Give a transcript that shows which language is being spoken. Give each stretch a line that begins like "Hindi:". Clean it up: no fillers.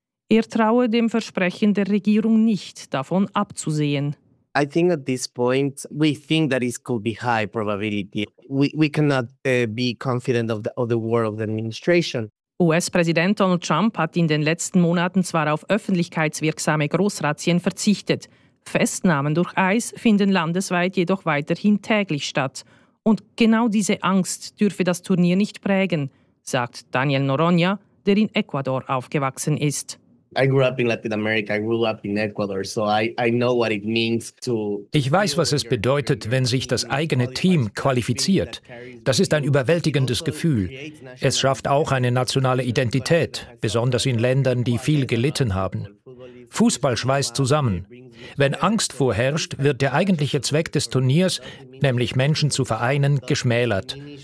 German: Er traue dem Versprechen der Regierung nicht, davon abzusehen.
English: I think at this point we think that it could be high probability. We cannot be confident of the work of the administration.
German: US-Präsident Donald Trump hat in den letzten Monaten zwar auf öffentlichkeitswirksame Großrazzien verzichtet. Festnahmen durch ICE finden landesweit jedoch weiterhin täglich statt. Und genau diese Angst dürfe das Turnier nicht prägen, sagt Daniel Noronha, der in Ecuador aufgewachsen ist.
English: I grew up in Latin America, I grew up in Ecuador, so I know what it means to.
German: Ich weiß, was es bedeutet, wenn sich das eigene Team qualifiziert. Das ist ein überwältigendes Gefühl. Es schafft auch eine nationale Identität, besonders in Ländern, die viel gelitten haben. Fußball schweißt zusammen. Wenn Angst vorherrscht, wird der eigentliche Zweck des Turniers, nämlich Menschen zu vereinen, geschmälert.